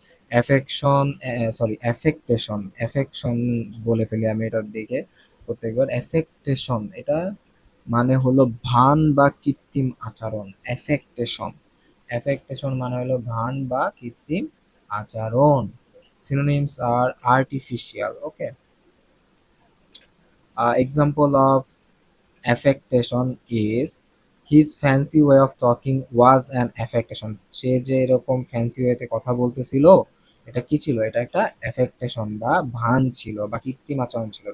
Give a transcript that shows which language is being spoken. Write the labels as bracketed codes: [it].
[bn] Affection, sorry অ্যাফেক্টেশন, affection বলে ফেলি আমি এটার দিকে প্রত্যেকবার। অ্যাফেক্টেশন এটা মানে হলো ভান বা কৃত্রিম আচরণ। অ্যাফেক্টেশন, অ্যাফেক্টেশন মানে হলো ভান বা কৃত্রিম আচরণ। [en] Synonyms are artificial, okay. Example of affectation is his fancy way of talking was an affectation, [bn] সে যে এরকম ফ্যান্সি ওয়েতে কথা বলতেছিল এটা কি ছিল? এটা একটা অ্যাফেক্টেশন বা ভান ছিল বা কৃত্রিম আচরণ ছিল।